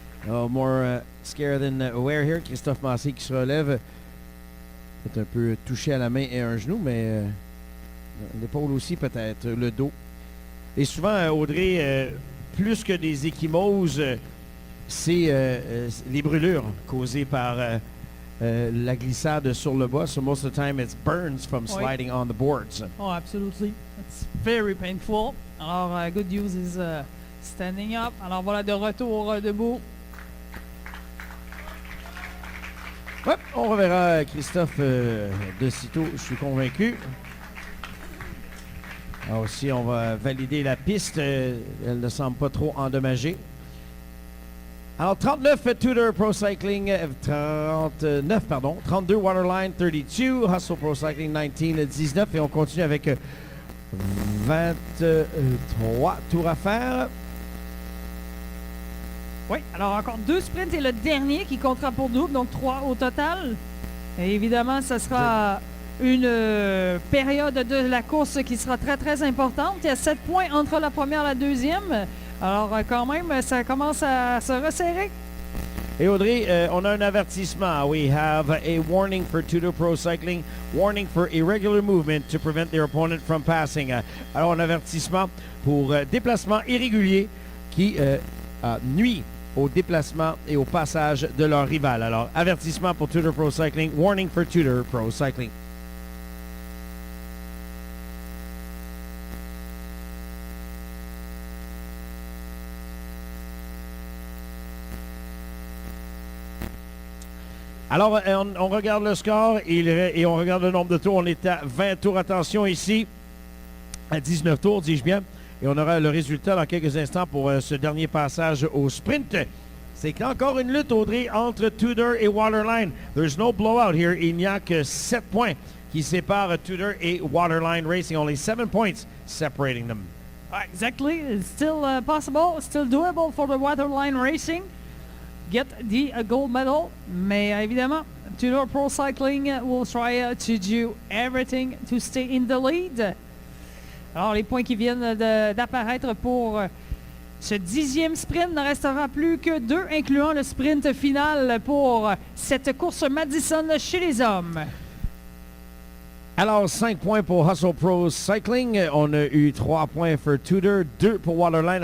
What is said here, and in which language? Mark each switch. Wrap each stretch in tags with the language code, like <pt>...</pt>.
<en>Oh, more scared than aware here.</en> <fr>Christophe Massé qui se relève. Peut-être un peu touché à la main et un genou, mais l'épaule aussi peut-être, le dos. Et souvent, Audrey, plus que des ecchymoses, c'est les brûlures causées par la glissade sur le bois.</fr> <en>So most of the time, it's burns from sliding on the boards. Oh, absolutely. It's very painful. Alors, good news is standing up.</en> <fr>Alors, voilà, de retour debout. Ouais, on reverra Christophe de sitôt, je suis convaincu. Alors aussi, on va valider la piste. Elle ne semble pas trop endommagée. Alors, 39 Tudor Pro Cycling, 32 Waterline, 32 Hustle Pro Cycling, 19. Et on continue avec 23 tours à faire. Oui, alors encore 2 sprints et le dernier qui comptera pour double, donc 3 au total. Et évidemment, ce sera une période de la course qui sera très, très importante. Il y a 7 points entre la première et la deuxième. Alors, quand même, ça commence à se resserrer. Et Audrey, on a un avertissement.</fr> <en>We have a warning for Tudor Pro Cycling. Warning for irregular movement to prevent their opponent from passing.</en> <fr>Alors, un avertissement pour déplacement irrégulier qui nuit au déplacement et au passage de leur rival. Alors, avertissement pour Tudor Pro Cycling.</fr> <en>Warning for Tudor Pro Cycling.</en> <fr>Alors, on regarde le score et on regarde le nombre de tours. On est à 20 tours. Attention ici, à 19 tours, dis-je bien. Et on aura le résultat dans quelques instants pour ce dernier passage au sprint. C'est encore une lutte, Audrey, entre Tudor et Waterline.</fr> <en>There's no blowout here.</en> <fr>Il n'y a que 7 points qui séparent Tudor et Waterline Racing.</fr> <en>Only 7 points separating them. Exactly. It's still possible, still doable for the Waterline Racing. Get the gold medal.</en> <fr>Mais évidemment,</fr> <en>Tudor Pro Cycling will try to do everything to stay in the lead.</en> <fr>Alors, les points qui viennent d'apparaître pour ce 10e sprint ne restera plus que 2, incluant le sprint final pour cette course Madison chez les hommes. Alors, 5 points pour Hustle Pro Cycling. On a eu 3 points pour Tudor, 2 pour Waterline.</fr>